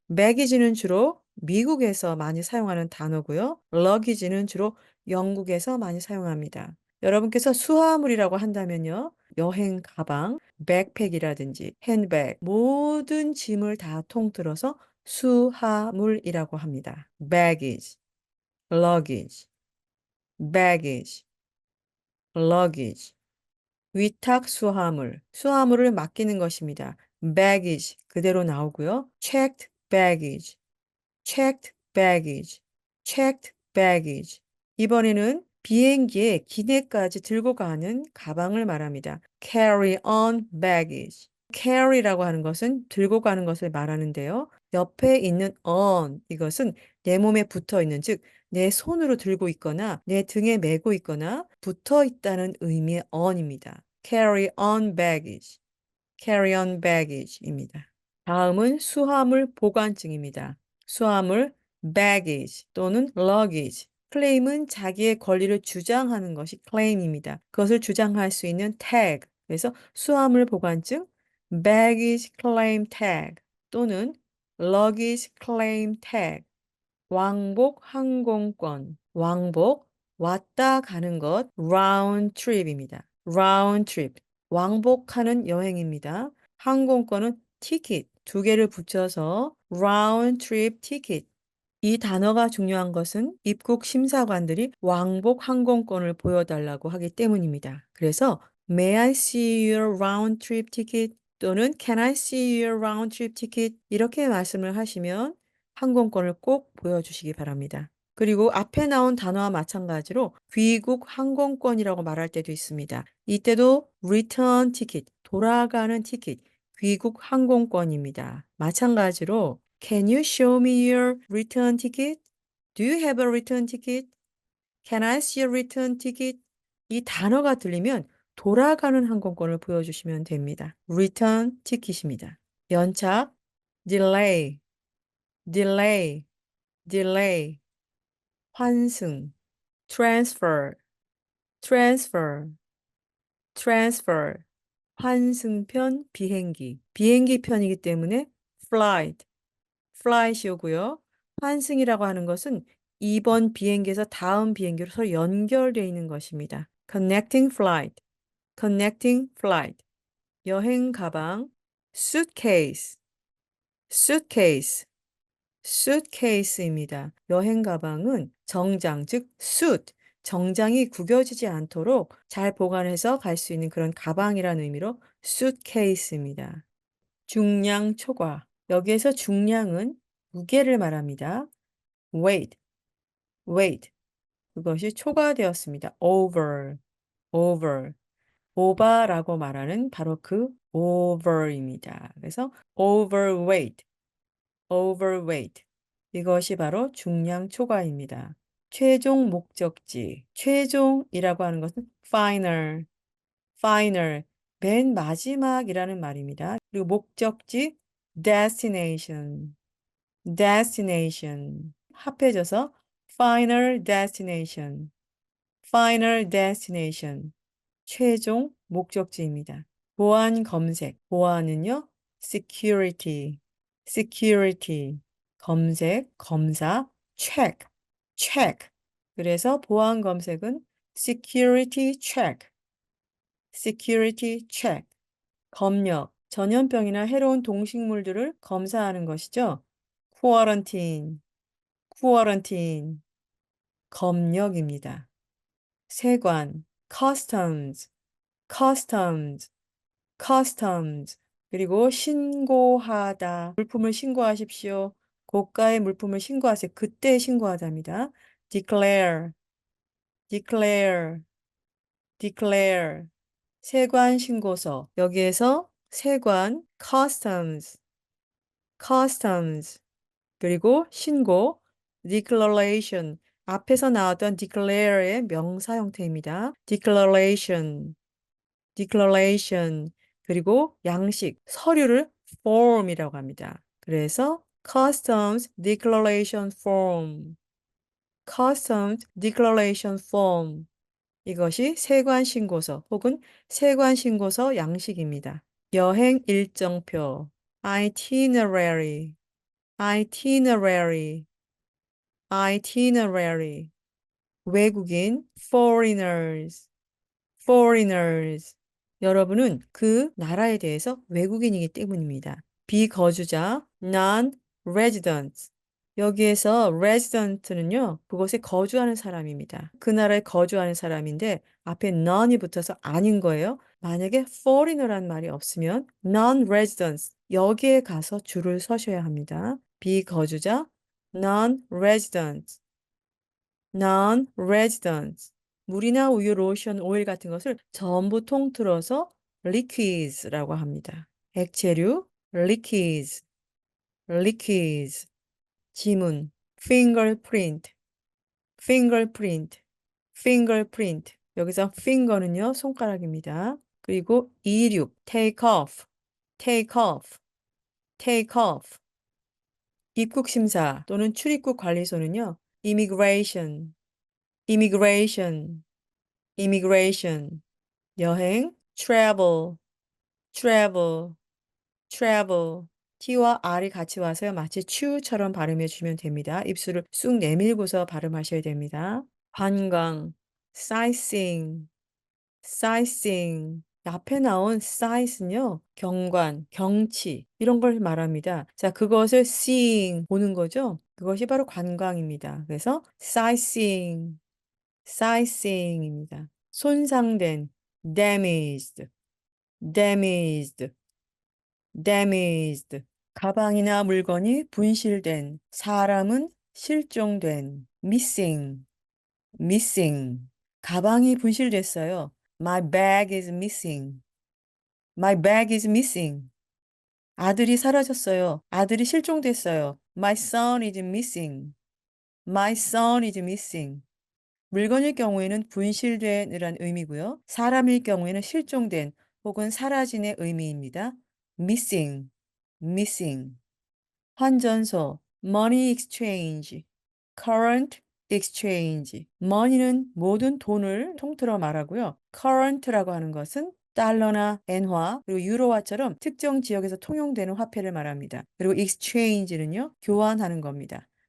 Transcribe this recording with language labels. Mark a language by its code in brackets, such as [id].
[ko] baggage는 주로 미국에서 많이 사용하는 단어고요. luggage는 주로 영국에서 많이 사용합니다. 여러분께서 수화물이라고 한다면요. 여행 가방, 백팩이라든지 핸드백, 모든 짐을 다 통틀어서 수화물이라고 합니다. [en] baggage, luggage, baggage, luggage. [ko] 위탁 수화물, 수화물을 맡기는 것입니다. baggage 그대로 나오고요. [en] checked baggage, checked baggage, checked baggage. [ko] 이번에는 비행기에 기내까지 들고 가는 가방을 말합니다. [en] carry on baggage. [ko] carry라고 하는 것은 들고 가는 것을 말하는데요. 옆에 있는 on 이것은 내 몸에 붙어 있는 즉 내 손으로 들고 있거나 내 등에 메고 있거나 붙어 있다는 의미의 on입니다. [en] carry on baggage, carry on baggage입니다. [ko] 다음은 수화물 보관증입니다. 수화물 baggage 또는 luggage. 클레임은 자기의 권리를 주장하는 것이 claim입니다. 그것을 주장할 수 있는 tag. 그래서 수화물 보관증 [en] baggage claim tag 또는 luggage claim tag. [ko] 왕복 항공권, 왕복, 왔다 가는 것, round trip입니다. round trip, 왕복하는 여행입니다. 항공권은 ticket, 두 개를 붙여서 round trip ticket. 이 단어가 중요한 것은 입국 심사관들이 왕복 항공권을 보여달라고 하기 때문입니다. [en] 그래서 May I see your round trip ticket? 또는 Can I see your round trip ticket? [ko] 이렇게 말씀을 하시면 항공권을 꼭 보여주시기 바랍니다. 그리고 앞에 나온 단어와 마찬가지로 귀국 항공권이라고 말할 때도 있습니다. 이때도 return ticket, 돌아가는 티켓, 귀국 항공권입니다. [en] 마찬가지로 Can you show me your return ticket? Do you have a return ticket? Can I see a return ticket? [ko] 이 단어가 들리면 돌아가는 항공권을 보여주시면 됩니다. [en] return ticket입니다. [ko] 연착, delay, delay, delay, 환승, transfer, transfer, transfer, 환승편 비행기, 비행기 편이기 때문에 flight, flight이고요. 환승이라고 하는 것은 이번 비행기에서 다음 비행기로 서로 연결되어 있는 것입니다. [en] connecting flight, connecting flight. 여행 가방, suitcase, suitcase, suitcase입니다. [ko] 여행 가방은 정장, 즉 suit, 정장이 구겨지지 않도록 잘 보관해서 갈 수 있는 그런 가방이라는 의미로 suitcase입니다. 중량 초과. 여기에서 중량은 무게를 말합니다. [en] weight, weight. [ko] 그것이 초과되었습니다. [en] over, over. [ko] 오바라고 말하는 바로 그 over입니다. [en] 그래서 overweight, overweight. [ko] 이것이 바로 중량 초과입니다. 최종 목적지. 최종이라고 하는 것은 final, final. 맨 마지막이라는 말입니다. 그리고 목적지 destination, destination. [en] 합해져서 final destination, final destination. [ko] 최종 목적지입니다. 보안 검색. 보안은요, security, security. 검색, 검사, check, check. [en] 그래서 보안 검색은 security check, security check. [ko] 검역, 전염병이나 해로운 동식물들을 검사하는 것이죠. [en] quarantine, quarantine. 검역입니다. 세관, customs, customs, customs. [ko] 그리고 신고하다. 물품을 신고하십시오. 고가의 물품을 신고하세요. 그때 신고하답니다. [en] declare, declare, declare. [ko] 세관 신고서. 여기에서 세관, customs, customs. 그리고 신고, declaration. 앞에서 나왔던 declare의 명사 형태입니다. [en] declaration, declaration. [ko] 그리고 양식, 서류를 form이라고 합니다. [en] 그래서 customs declaration form, customs declaration form. [ko] 이것이 세관 신고서 혹은 세관 신고서 양식입니다. [en] 여행 일정표, itinerary, itinerary, itinerary. 외국인, foreigners, foreigners. [ko] 여러분은 그 나라에 대해서 외국인이기 때문입니다. 비거주자, non-residents. 여기에서 resident는요, 그곳에 거주하는 사람입니다. 그 나라에 거주하는 사람인데 앞에 non이 붙어서 아닌 거예요. 만약에 foreigner란 말이 없으면 non-residents, 여기에 가서 줄을 서셔야 합니다. [en] 비거주자, non-residents, non-residents. [ko] 물이나 우유, 로션, 오일 같은 것을 전부 통틀어서 liquids라고 합니다. [en] 액체류, liquids, liquids. 지문, fingerprint, fingerprint, fingerprint. [ko] 여기서 finger는요, 손가락입니다. [en] 그리고 이륙, take off, take off, take off. [ko] 입국 심사 또는 출입국 관리소는요, immigration, immigration, immigration. [en] 여행, travel, travel, travel. [ko] T와 R이 같이 와서요. 마치 chew처럼 발음해 주시면 됩니다. 입술을 쑥 내밀고서 발음하셔야 됩니다. [en] 관광, sightseeing, sightseeing. [ko] 앞에 나온 sight은요, 경관, 경치, 이런 걸 말합니다. 자, 그것을 seeing, 보는 거죠? 그것이 바로 관광입니다. [en] 그래서 sightseeing, sightseeing입니다. 손상된, damaged, damaged, damaged. [ko] 가방이나 물건이 분실된, 사람은 실종된, missing, missing. 가방이 분실됐어요. [en] My bag is missing. My bag is missing. [ko] 아들이 사라졌어요. 아들이 실종됐어요. [en] My son is missing. My son is missing. [ko] 물건일 경우에는 분실된이란 의미고요. 사람일 경우에는 실종된 혹은 사라진의 의미입니다. [en] missing, missing. 환전소, money exchange, current exchange. [ko] money는 모든 돈을 통틀어 말하고요. current라고 하는 것은 달러나 엔화, 그리고 유로화처럼 특정 지역에서 통용되는 화폐를 말합니다. 그리고 exchange는요, 교환하는 겁니다.